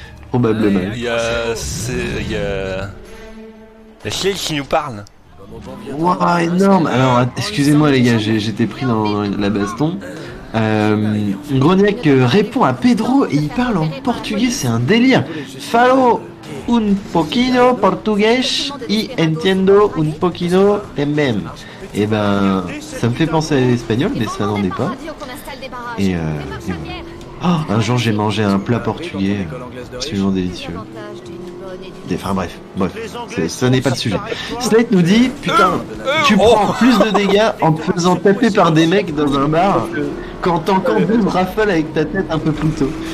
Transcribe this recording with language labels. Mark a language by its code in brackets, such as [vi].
[fr] Probablement. Il y a. Il y a. La Shell qui nous parle. Waouh, énorme! Alors, excusez-moi les gars, j'étais pris dans la baston. Grognac répond à Pedro et il parle en portugais, c'est un délire. [es] Falo un poquito portugués y entiendo un poquito también. [fr] Et ben, ça me fait penser à l'espagnol, mais ça n'en est pas. Et voilà. Oh, un jour j'ai mangé un plat portugais absolument délicieux. Enfin bref, ce n'est pas le sujet. Slate nous dit, putain, tu prends plus de dégâts en te faisant taper par des mecs dans un bar qu'en tankant 12 rafales avec ta tête un peu plus tôt.